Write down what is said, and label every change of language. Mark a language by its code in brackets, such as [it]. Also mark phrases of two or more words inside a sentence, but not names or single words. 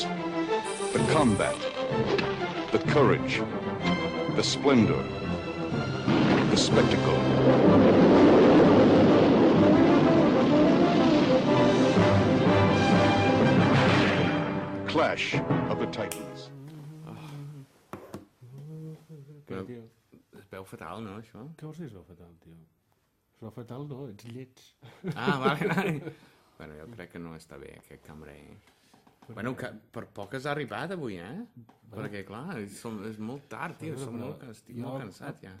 [en] The combat, the courage, the splendor, the spectacle. Clash of the Titans. [ca] Es veu fatal, no, això? Què vols dir es veu fatal, tio? Es veu fatal no, ets lleig. Ah, vale. Bueno, jo crec que no està bé, aquest cambrer. Bueno, que per poc has arribat avui, Perquè, clar, és molt tard, tio, estic molt cansat, ja.